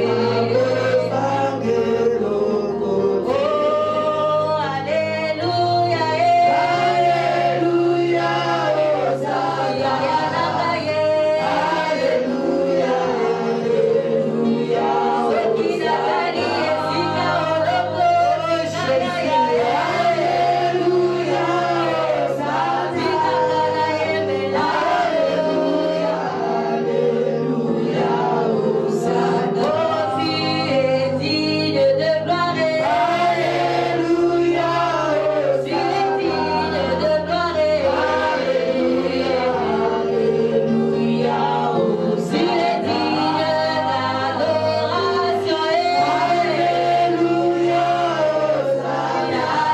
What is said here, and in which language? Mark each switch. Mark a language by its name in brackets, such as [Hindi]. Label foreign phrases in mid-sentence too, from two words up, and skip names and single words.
[Lingala] Oh, alléluia, alléluia, Hosanna na ngai. Alléluia, alléluia, soki nazali esika olongo na ngai. Alléluia, Hosanna tikaka nayembela. Alléluia, alléluia, Hosanna. [French] Oh, tu es digne de gloire. Alléluia, tu es digne de gloire. Alléluia, alléluia, tu es digne d'adoration. Alléluia, Hosanna.